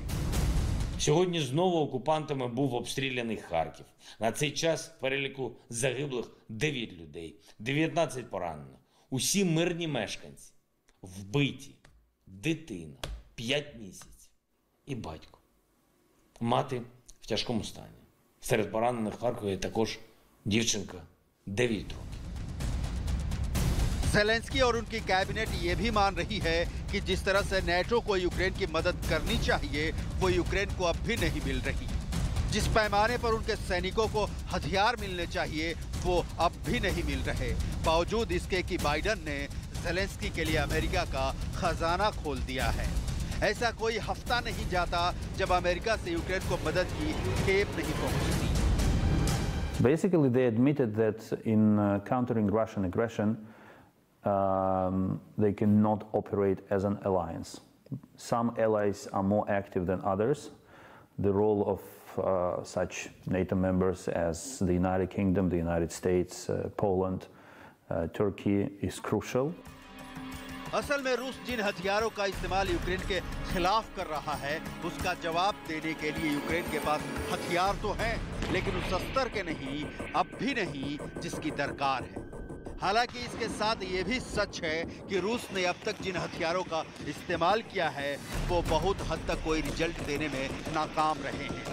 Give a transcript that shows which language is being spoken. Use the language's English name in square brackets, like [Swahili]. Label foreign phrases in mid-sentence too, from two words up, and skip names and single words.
[Ukrainian] Сьогодні знову окупантами був обстріляний Харків. На цей час в переліку загиблих 9 людей, 19 поранено. Усі мирні мешканці, вбиті, дитина, 5 місяців і батько. Мати в тяжкому стані. Серед поранених в Харкові також дівчинка 9 років. [Hindi] ज़ेलेंस्की और उनकी कैबिनेट ये भी मान रही है कि जिस तरह से नेटो को यूक्रेन की मदद करनी चाहिए, वो यूक्रेन को अब भी नहीं मिल रही। जिस पैमाने पर उनके सैनिकों को हथियार मिलने चाहिए, वो अब भी नहीं मिल रहे, बावजूद इसके कि बाइडेन ने ज़ेलेंस्की के लिए अमेरिका का खजाना खोल दिया है। ऐसा कोई हफ्ता नहीं जाता जब अमेरिका से यूक्रेन को मदद की खेप नहीं पहुंचती। [English] Basically, they admitted that in countering Russian aggression, they cannot operate as an alliance. Some allies are more active than others. The role of such NATO members as the United Kingdom, the United States, Poland, Turkey is crucial. [Hindi] असल में रूस जिन हथियारों का इस्तेमाल यूक्रेन के खिलाफ कर रहा है, उसका जवाब देने के लिए यूक्रेन के पास हथियार तो हैं, लेकिन उस स्तर के नहीं, अब भी नहीं जिसकी दरकार है। हालांकि इसके साथ ये भी सच है कि रूस ने अब तक जिन हथियारों का इस्तेमाल किया है वो बहुत हद तक कोई रिजल्ट देने में नाकाम रहे हैं।